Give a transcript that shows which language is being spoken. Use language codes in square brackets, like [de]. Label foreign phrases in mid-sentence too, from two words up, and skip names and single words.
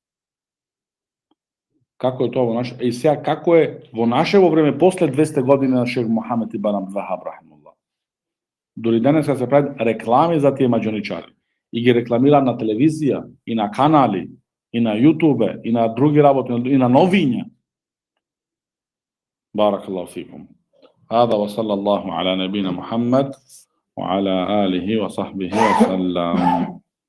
[mk] Како е тоа во наше... И сега, како е во нашево време после 200 години на шех Мухамед ибн Абдул Вахаб рахимахуллах? Дори денес се прават реклами за тие маđоничари и ги рекламираат на телевизија и на канали и на YouTube и на други работи и на новиња. [ar] بارك الله فيكم. هذا وصلى الله على نبينا محمد وعلى آله وصحبه وسلم.